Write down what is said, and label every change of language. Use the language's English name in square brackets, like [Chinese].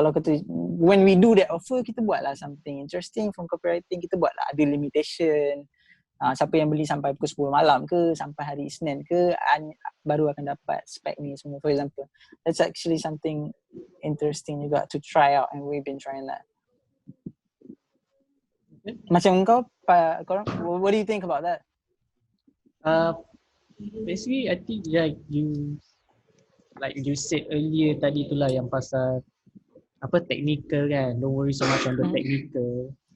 [Malay] Kalau kata [English] when we do that offer, [Malay] kita buat lah [English] something interesting from copywriting. [Malay] Kita buat lah ada limitation, siapa yang beli sampai pukul 10 malam ke sampai hari Isnin ke baru akan dapat spec ni semua, [English] for example. That's actually something interesting [Malay] juga [English] to try out, and we've been trying that. [Malay] Macam korang, [English] what do you think about that? Basically I think like you said earlier [Malay] tadi tu lah, yang pasal technical kan, [English] don't worry so much on the technical.